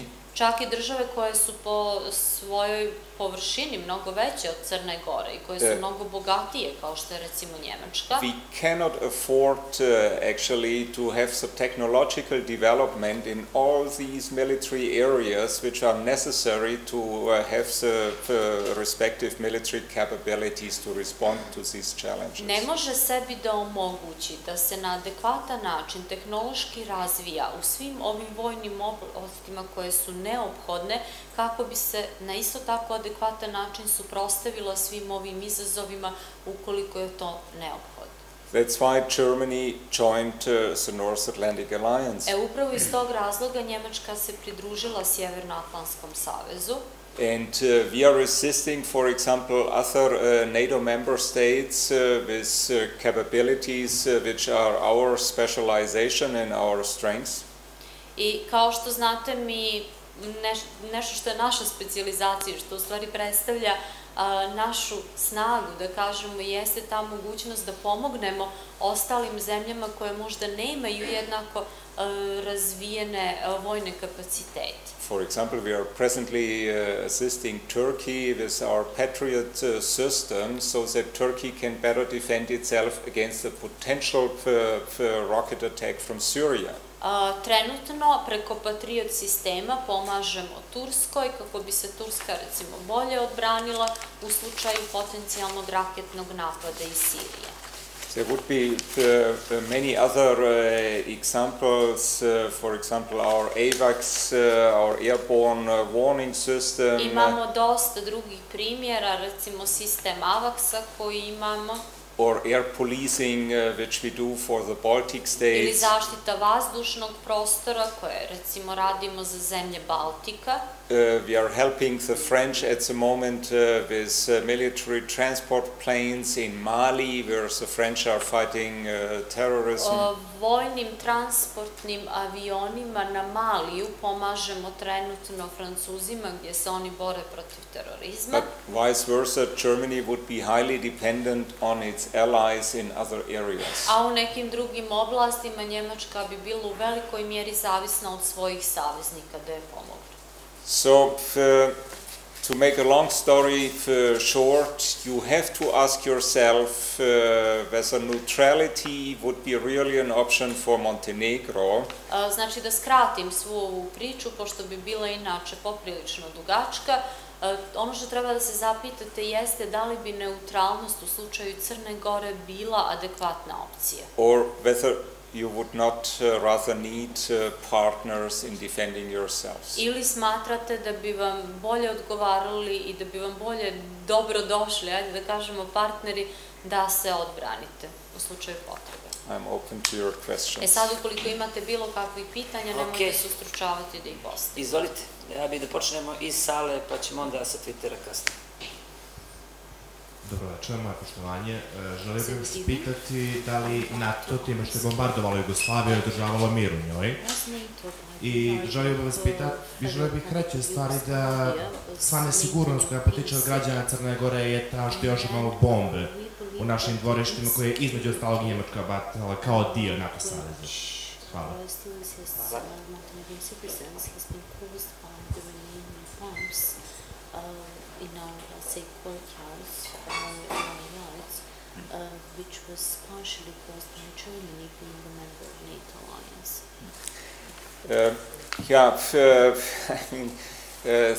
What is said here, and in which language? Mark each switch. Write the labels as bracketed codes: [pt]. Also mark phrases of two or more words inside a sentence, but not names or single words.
[sr] čak i države koje su po svojoj površini mnogo veće od Crne Gore i koje su mnogo bogatije, kao što je recimo Njemačka, [en] we cannot afford actually to have the technological development in all these military areas which are necessary to have the respective military capabilities to respond to these challenges. [sr] ne može sebi da omogući da se na adekvatan način tehnološki razvija u svim ovim vojnim oblastima koje su neophodne kako bi se na isto tako adekvatan način suprotstavila svim ovim izazovima ukoliko je to neophodno. [en] That's why Germany joined the North Atlantic Alliance. [sr] Upravo iz tog razloga Njemačka se pridružila Sjevernoatlantskom savezu. [en] And we are assisting, for example, other NATO member states with capabilities which are our specialization and our strengths. [sr] I kao što znate, mi nešto što je naša specijalizacija, što u stvari predstavlja našu snagu, da kažemo, jeste ta mogućnost da pomognemo ostalim zemljama koje možda nemaju jednako razvijene vojne kapacitete. [en] For example, we are presently assisting Turkey with our Patriot system so that Turkey can better defend itself against the potential rocket attack from Syria. [sr] Trenutno preko Patriot sistema pomažemo Turskoj kako bi se Turska recimo bolje odbranila u slučaju potencijalnog raketnog napada iz Sirije. [en] There would be many other examples, for example our AVAX, our airborne warning system. [sr] Imamo dosta drugih primjera, recimo sistem AVAX-a koji imamo. [en] Or air policing, which we do for the Baltic states. [sr] Ili zaštita vazdušnog prostora koje recimo radimo za zemlje Baltika. [en] We are helping the French at the moment with military transport planes in Mali, where the French are fighting terrorism. [sr] Vojnim transportnim avionima na Maliju pomažemo trenutno Francuzima gdje se oni bore protiv terorizma. [en] But vice versa, Germany would be highly dependent on its allies in other areas. [sr] A u nekim drugim oblastima Njemačka bi bila u velikoj mjeri zavisna od svojih saveznika da je pomognu. [en] So, to make a long story short, you have to ask yourself whether neutrality would be really an option for Montenegro. [sr] Znači da skratim svu ovu priču, pošto bi bila inače poprilično dugačka, ono što treba da se zapitate jeste da li bi neutralnost u slučaju Crne Gore bila adekvatna opcija. [en] Or whether you would not rather need partners in defending yourselves. [sr] Ili smatrate da bi vam bolje odgovarali i da bi vam bolje dobrodošli, ajde da kažemo, partneri da se odbranite u slučaju potrebe. [en] I'm open to your questions. [sr] Sad ukoliko imate bilo kakvih pitanja, nemojte se ustručavati da ih postavite. Izvolite, ja bih da počnemo iz sale, pa ćemo onda sa Twittera kasnije. Dobro večer, moje poštovanje. Želio bih vas pitati da li NATO, time što je bombardovalo Jugoslaviju, je održavalo mir u njoj. I želio bih reći u stvari da sva nesigurnost koja potiče od građana Crne Gore je ta što još imamo bombe u našim dvorištima koje je između ostalog Njemačka bacala kao dio NATO saveza. Hvala. [en] Which was partially caused by Germany being a member of NATO alliance.